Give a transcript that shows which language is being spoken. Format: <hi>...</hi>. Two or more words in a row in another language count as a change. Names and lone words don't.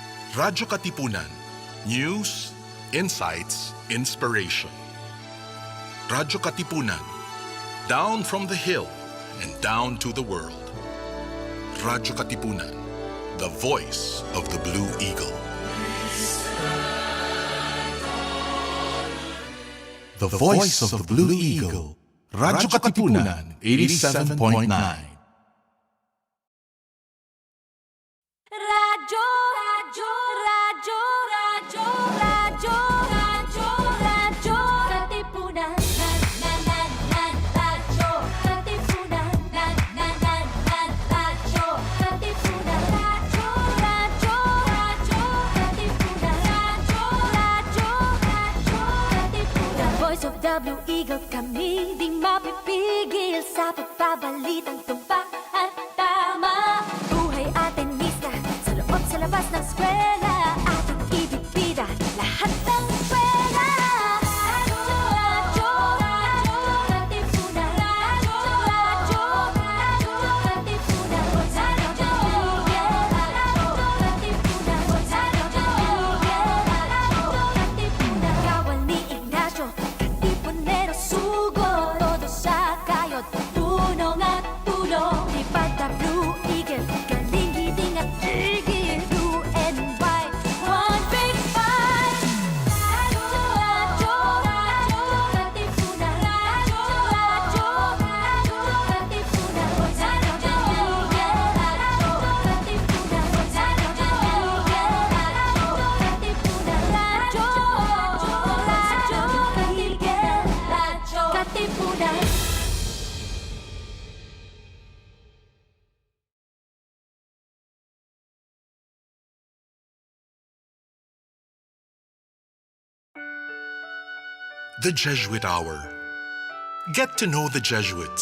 <en>Radyo Katipunan. News, insights, inspiration. Radyo Katipunan. Down from the hill and down to the world. Radyo Katipunan. The voice of the Blue Eagle. The voice of the Blue Eagle. Radyo Katipunan 87.9. Radyo, radyo, radyo, radyo, radyo, radyo, radyo, Katipunan. Radyo, Katipunan. Radyo, Katipunan. Radyo, radyo, radyo, Katipunan. Radyo, radyo, radyo, Katipunan. The voice of the Blue Eagle,</en> <tl>kami di mapipigil sa pagbabalitang tumpak at tama. Buhay atin sa loob, sa labas ng eskwela, ating ibibida lahat ng eskwela. Radyo, radyo, radyo, Katipunan. Radyo, radyo, radyo, Katipunan. Radyo, Katipunan. Radyo, Katipunan. Kawal ni Ignacio, Katipunero sugod. Todo sa kayod, tunong at tulong. Lipad na Blue Eagle, galing giting at tigil.</tl> <en>Blue and white, one big fight. Radyo, radyo, radyo, Katipunan. Radyo, radyo, radyo, Katipunan. Radyo, Katipunan. Radyo, Katipunan. The Jesuit Hour. Get to know the Jesuits.</en>